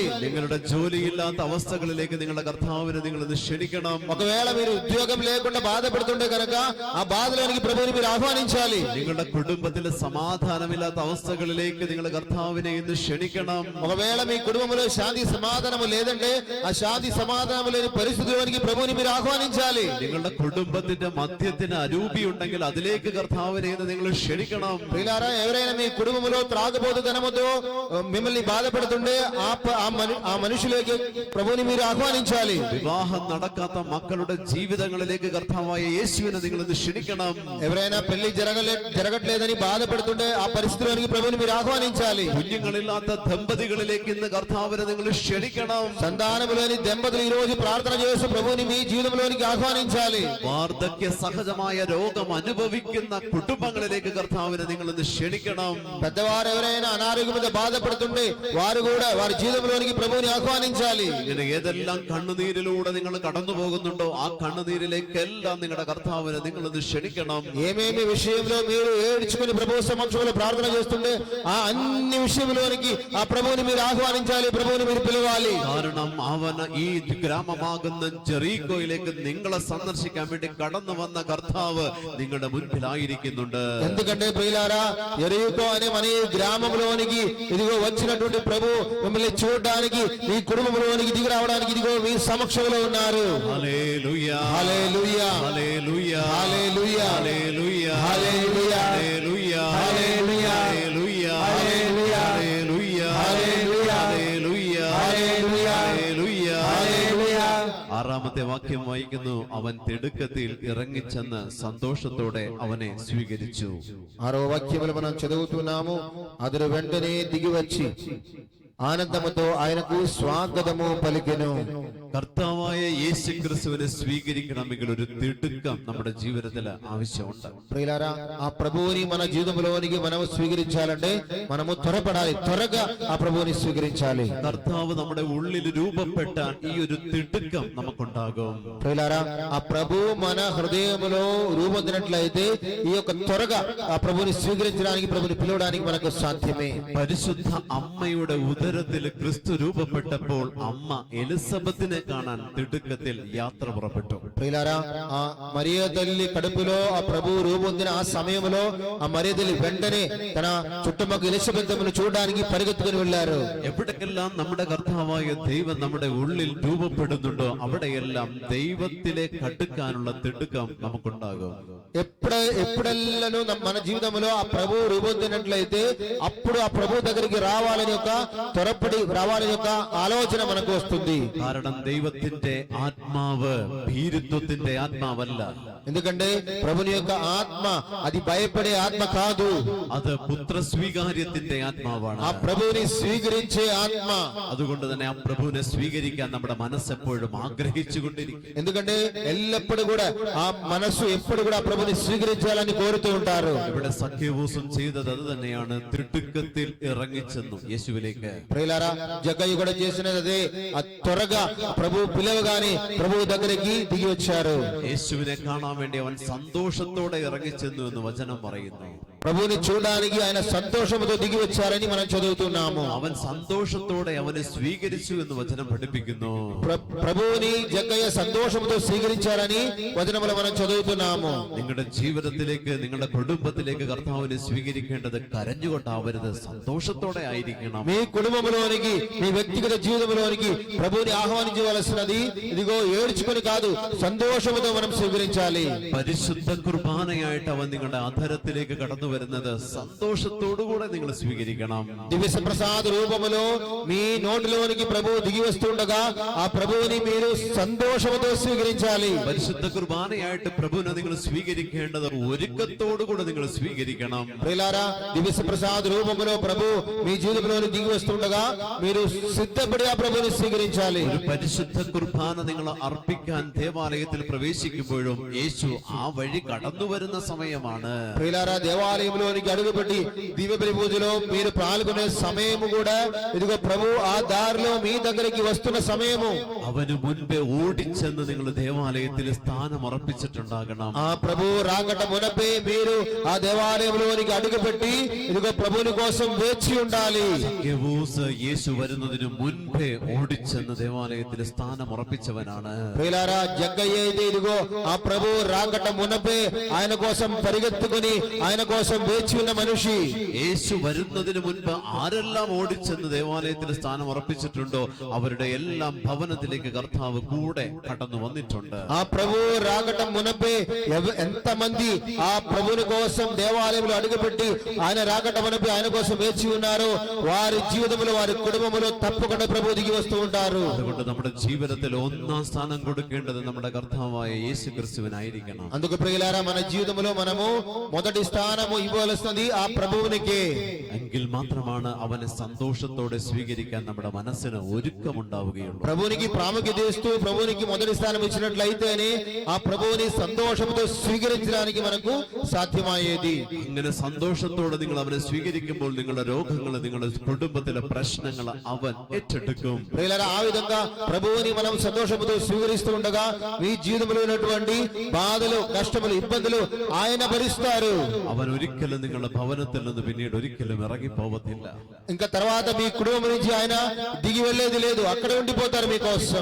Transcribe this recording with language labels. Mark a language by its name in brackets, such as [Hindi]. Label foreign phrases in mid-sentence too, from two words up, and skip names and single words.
[Malayalam] നിങ്ങളുടെ ജോലിയില്ലാത്ത അവസ്ഥകളിലേക്ക് നിങ്ങളുടെ കർത്താവിനെ നിങ്ങൾ ഇന്ന് ക്ഷണിക്കണം. [Telugu] ఒకవేళ మీరు ఉద్యోగం లేకుండా బాధపడుతుంటే గనక ఆ బాధలోనికి ప్రభువుని మీరు ఆహ్వానించాలి. [Malayalam] നിങ്ങളുടെ കുടുംബത്തിലെ സമാധാനമില്ലാത്ത അവസ്ഥകളിലേക്ക് നിങ്ങളുടെ കർത്താവിനെ ഇന്ന് ക്ഷണിക്കണം. [Telugu] ఒకవేళ మీ కుటుంబంలో శాంతి సమాధానము లేదంటే ఆ శాంతి సమాధానము లేని పరిస్థితిలోనికి ప్రభువుని మీరు ఆహ్వానించాలి. [Malayalam] നിങ്ങളുടെ കുടുംബത്തിന്റെ മധ്യത്തിന് അരൂപി ഉണ്ടെങ്കിൽ അതിലേക്ക് കർത്താവിനെ ഇന്ന് നിങ്ങൾ ക്ഷണിക്കണം. [Telugu] ప్రియులారా, ఎవరైనా మీ కుటుంబంలో త్రాగబోతు ధనముతో మిమ్మల్ని బాధపడుతుంటే ఆ మనుషులకి ప్రభువుని మీరు ఆహ్వానించాలి. [Malayalam] വിവാഹം നടക്കാത്ത മക്കളുടെ ജീവിതങ്ങളിലേക്ക് കർത്താവായ യേശുവിനെ നിങ്ങൾ ഇന്ന് ക്ഷണിക്കണം. [Telugu] ఎవరైనా పెళ్లి జరగట్లేదని బాధపడుతుంటే ఆ పరిస్థితిలోనికి ప్రభువుని మీరు ఆహ్వానించాలి. [Malayalam] കുഞ്ഞുങ്ങളില്ലാത്ത ദമ്പതികളിലേക്ക് ഇന്ന് കർത്താവിനെ നിങ്ങൾ ക്ഷണിക്കണം. [Telugu] సంతానములోని దంపతులు ఈ రోజు ప్రార్థన చేస్తూ ప్రభువుని మీ జీవితంలోనికి ఆహ్వానించాలి. [Malayalam] വാർദ്ധക്യ സഹജമായ രോഗം അനുഭവിക്കുന്ന കുടുംബങ്ങളിലേക്ക് കർത്താവിനെ നിങ്ങൾ ഇന്ന് ക്ഷണിക്കണം. [Telugu] పెద్దవారు ఎవరైనా అనారోగ్యంతో బాధపడుతుంటే వారు కూడా వారి జీవితంలోనికి ప్రభువుని ఆహ్వానించాలి. [Malayalam] ഇങ്ങനെ ഏതെല്ലാം കണ്ണുനീരിലൂടെ നിങ്ങൾ കടന്നു പോകുന്നുണ്ടോ ആ കണ്ണുനീരിലേക്കെല്ലാം നിങ്ങളുടെ കർത്താവിനെ നിങ്ങൾ ഇന്ന് ക്ഷണിക്കണം. [Telugu] ఏమేమి విషయంలో మీరు ఏడ్చుకుని ప్రభు సమక్షంలో ప్రార్థన చేస్తుంటే ఆ అన్ని విషయంలోనికి ఆ ప్రభువుని మీరు ఆహ్వానించాలి, ప్రభువుని మీరు పిలవాలి. [Malayalam] കാരണം അവൻ ഈ ഗ്രാമമാകുന്ന ജെറീക്കോയിലേക്ക് നിങ്ങളെ സന്ദർശിക്കാൻ വേണ്ടി കടന്നു വന്ന കർത്താവ് നിങ്ങളുടെ മുൻപിലായിരിക്കുന്നുണ്ട്. [Telugu] ఎందుకంటే ప్రియులారా, యెరికో అనే మన ఈ గ్రామంలోనికి ఇదిగో వచ్చినటువంటి ప్రభు మిమ్మల్ని చూడడానికి, మీ కుటుంబంలోనికి దిగి రావడానికి ఇదిగో మీ సమక్షంలో ఉన్నారు. హల్లెలూయా, హల్లెలూయా, హల్లెలూయా, హల్లెలూయా, హల్లెలూయా, హల్లెలూయా, హల్లెలూయా, హల్లెలూయా, హల్లెలూయా, హల్లెలూయా, హల్లెలూయా, హల్లెలూయా, హల్లెలూయా, హల్లెలూయా, హల్లెలూయా. హల్లెలూయా. [Malayalam] ആറാമത്തെ വാക്യം വായിക്കുന്നു. അവൻ തിടുക്കത്തിൽ ഇറങ്ങിച്ചെന്ന് സന്തോഷത്തോടെ അവനെ സ്വീകരിച്ചു. [Telugu] 6వ వాక్యములు మనం చదువుతున్నాము. అతడు వెంటనే దిగి వచ్చి ఆనందముతో ఆయనకు స్వాగతము పలికెను. [Malayalam] കർത്താവായ യേശു ക്രിസ്തുവിനെ സ്വീകരിക്കണമെങ്കിൽ ഒരു തിടുക്കം നമ്മുടെ ജീവിതത്തിൽ ആവശ്യമുണ്ട്. [Telugu] ప్రియులారా, ఆ ప్రభువుని మన జీవితంలోనికి మనం స్వీకరించాలంటే మనము త్వరపడాలి, త్వరగా ఆ ప్రభువుని స్వీకరించాలి. [Malayalam] കർത്താവ് നമ്മുടെ ഉള്ളിൽ രൂപപ്പെട്ടാൽ ഈ ഒരു തിടുക്കം നമുക്കുണ്ടാകും. [Telugu] ప్రియులారా, ఆ ప్రభు మన హృదయములో రూపొందినట్లయితే ఈ యొక్క త్వరగా ఆ ప్రభువుని స్వీకరించడానికి, ప్రభువుని పిలవడానికి మనకు సాధ్యమే. [Malayalam] പരിശുദ്ധ അമ്മയുടെ ഉദരത്തിൽ ക്രിസ്തു രൂപപ്പെട്ടപ്പോൾ അമ്മ എലിസബത്തിനെ കാണാൻ തിടുക്കത്തിൽ യാത്ര പുറപ്പെട്ടു. [Telugu] ప్రియులారా, ఆ మరియ తల్లి కడుపులో ఆ ప్రభు రూపొందిన ఆ సమయంలో ఆ మరియ తల్లి వెంటనే తన చుట్టుపక్కల ఎలిజబెత్తును చూడడానికి పరిగెత్తుకుని వెళ్ళారు. [Malayalam] എവിടേക്കെല്ലാം നമ്മുടെ കർത്താവായ ദൈവം നമ്മുടെ ഉള്ളിൽ രൂപപ്പെടുന്നുണ്ടോ അവിടെയെല്ലാം ദൈവത്തിലേക്ക് അടുക്കാനുള്ള തിടുക്കം നമുക്കുണ്ടാകും. [Telugu] ఎప్పుడెల్లను మన జీవితంలో ఆ ప్రభు రూపొందినట్లయితే అప్పుడు ఆ ప్రభు దగ్గరికి రావాలని యొక్క త్వరపడి రావాలని యొక్క ఆలోచన మనకు వస్తుంది. [Malayalam] കാരണം ദൈവത്തിന്റെ ആത്മാവ് ഭീരുത്വത്തിന്റെ ആത്മാവല്ല. [Telugu] ఎందుకంటే ప్రభుని యొక్క ఆత్మ అది భయపడే ఆత్మ కాదు, [Malayalam] അത് പുത്രസ്വീകാര്യത്തിന്റെ ആത്മാവാണ്. [Telugu] ఆ ప్రభువుని స్వీకరించే ఆత్మ. [Malayalam] അതുകൊണ്ട് തന്നെ ആ പ്രഭുവിനെ സ്വീകരിക്കാൻ നമ്മുടെ മനസ്സെപ്പോഴും ആഗ്രഹിച്ചുകൊണ്ടിരിക്കും. [Telugu] ఎందుకంటే ఎల్లప్పుడు కూడా ఆ మనస్సు ఎప్పుడు కూడా ప్రభుని స్వీకరించాలని కోరుతూ ఉంటారు. [Malayalam] ഇവിടെ സഖ്യവൂസും ചെയ്തത് അത് തന്നെയാണ്. തിടുക്കത്തിൽ ഇറങ്ങിച്ചെന്നു യേശുവിലേക്ക്. [Telugu] ప్రియులారా, జగ్గయ్య కూడా చేసినది అదే. త్వరగా ప్రభు పిలవగానే ప్రభు దగ్గరికి దిగి వచ్చారు. [Malayalam] യേശുവിനെ കാണാൻ വേണ്ടി അവൻ സന്തോഷത്തോടെ ഇറങ്ങിച്ചെന്നു എന്ന് വചനം പറയുന്നു. [Telugu] ప్రభువుని చూడడానికి ఆయన సంతోషముతో దిగి వచ్చారని మనం చదువుతున్నాము. [Malayalam] അവൻ സന്തോഷത്തോടെ അവനെ സ്വീകരിച്ചു എന്ന് വചനം പഠിപ്പിക്കുന്നു. [Telugu] ప్రభువుని జగ్గయ్య సంతోషముతో స్వీకరించారని వచనములో మనం చదువుతున్నాము. [Malayalam] നിങ്ങളുടെ ജീവിതത്തിലേക്ക്, നിങ്ങളുടെ കുടുംബത്തിലേക്ക് കർത്താവിനെ സ്വീകരിക്കേണ്ടത് കരഞ്ഞുകൊണ്ടാവരുത്, സന്തോഷത്തോടെ ആയിരിക്കണം. [Telugu] మీ కుటుంబంలోనికి, మీ వ్యక్తిగత జీవితంలోనికి ప్రభువుని ఆహ్వానించవలసినది ఇదిగో ఏడ్చుకొని కాదు, సంతోషముతో మనం స్వీకరించాలి. [Malayalam] പരിശുദ്ധ കുർബാനയായിട്ട് അവൻ നിങ്ങളുടെ അധരത്തിലേക്ക് കടന്നു വരുന്നത് സന്തോഷത്തോടുകൂടെ നിങ്ങൾ സ്വീകരിക്കണം. [Telugu] దివ్య ప్రసాద రూపములో మీ నోటిలోనికి ప్రభువు దిగి వస్తుండగా ఆ ప్రభువుని మీరు సంతోషముతో స్వీకరించాలి. [Malayalam] പരിശുദ്ധ കുർബാനയായിട്ട് ప్రభువుനെ നിങ്ങൾ സ്വീകരിക്കേണ്ടത് ഒരുക്കത്തോടുകൂടെ നിങ്ങൾ സ്വീകരിക്കണം. [Telugu] ప్రియులారా, దివ్య ప్రసాద రూపములో ప్రభు మీ జీవితంలోకి దిగి వస్తుండగా మీరు సిద్ధపడి ఆ ప్రభువుని స్వీకరించాలి. [Malayalam] ഒരു പരിശുദ്ധ കുർബാന നിങ്ങൾ അർപ്പിക്കാൻ ദേവാലയത്തിൽ പ്രവേശിക്കുമ്പോഴും യേശു ആ വഴി കടന്നു വരുന്ന സമയമാണ്. [Telugu] ప్రియులారా, దేవాలయంలోనికి అడుగుపెట్టి దివ్య బలి పూజలో మీరు పాల్గొనే సమయము కూడా ఇదిగో ప్రభు ఆ దారిలో మీ దగ్గరికి వస్తున్న సమయము. [Malayalam] അവന് മുൻപേ ഓടിച്ചെന്ന് നിങ്ങൾ ദേവാലയത്തിൽ സ്ഥാനം ഉറപ്പിച്ചിട്ടുണ്ടാകണം. [Telugu] ఆ ప్రభు రాకట మునపే మీరు ఆ దేవాలయంలోనికి అడుగుపెట్టి ఇదిగో ప్రభుని కోసం వేచి ఉండాలి. [Malayalam] സഖ്യവൂസ് യേശു വരുന്നതിന് മുൻപേ ഓടിച്ചെന്ന് ദേവാലയത്തിൽ സ്ഥാനം ഉറപ്പിച്ചവനാണ്. [Telugu] ప్రియులారా, జగ్గయ్య అయితే ఇదిగో ఆ ప్రభు రాకట మునపే ఆయన కోసం పరిగెత్తుకుని ఆయన కోసం వేచి ఉన్న మనిషి. [Malayalam] യേശു വരുന്നതിന് മുൻപ് ആരെല്ലാം ഓടിച്ചെന്ന് ദേവാലയത്തിൽ സ്ഥാനം ഉറപ്പിച്ചിട്ടുണ്ടോ അവരുടെ എല്ലാം ഭവനത്തിലേക്ക് കർത്താവ് കൂടെ കടന്നു വന്നിട്ടുണ്ട്. [Telugu] ఆ ప్రభు రాకట మునపే ఎంతమంది ఆ ప్రభుని కోసం దేవాలయంలో అడుగుపెట్టి ఆయన రాకట మునపే ఆయన కోసం వేచి ఉన్నారో వారి జీవితంలో, వారి కుటుంబంలో తప్పకుండా ప్రభు దిగి వస్తూ ఉంటారు. [Malayalam] അതുകൊണ്ട് നമ്മുടെ ജീവിതത്തിൽ ഒന്നാം സ്ഥാനം കൊടുക്കേണ്ടത് നമ്മുടെ കർത്താവായ യേശു ക്രിസ്തുവിനായിരിക്കണം. [Telugu] అందుకు ప్రియులారా, మన జీవితంలో మనము మొదటి స్థానము ఇవ్వవలసినది ఆ ప్రభువునికే. [Malayalam] എങ്കിൽ മാത്രമാണ് അവനെ സന്തോഷത്തോടെ സ്വീകരിക്കാൻ നമ്മുടെ മനസ്സിന് ഒരുക്കമുണ്ടാവുകയുള്ളൂ. [Telugu] ప్రభువునికి ప్రాముఖ్యత ఇస్తూ ప్రభువునికి మొదటి స్థానం ఇచ్చినట్లయితేనే ఆ ప్రభువుని సంతోషంతో స్వీకరించడానికి మనకు సాధ్యమయ్యేది. [Malayalam] ഇങ്ങനെ സന്തോഷത്തോടെ നിങ്ങൾ അവനെ സ്വീകരിക്കുമ്പോൾ നിങ്ങളുടെ രോഗങ്ങൾ, നിങ്ങളുടെ കുടുംബത്തിലെ പ്രശ്നങ്ങൾ അവൻ ഏറ്റെടുക്കും. [Telugu] ప్రియులారా, ఆ విధంగా ప్రభువుని మనం సంతోషంతో స్వీకరిస్తూ ఉండగా మీ జీవితంలో ఉన్నటువంటి బాధలు, కష్టములు, ఇబ్బందులు ఆయన భరిస్తారు. [Malayalam] അവൻ ഒരിക്കലും നിങ്ങളുടെ ഭവനത്തിൽ നിന്ന് പിന്നീട് ഒരിക്കലും ഇറങ്ങിപ്പോവത്തില്ല. [Telugu] ఇంకా తర్వాత మీ కుటుంబం నుంచి ఆయన దిగి వెళ్ళేది లేదు, అక్కడ ఉండిపోతారు మీకోసం.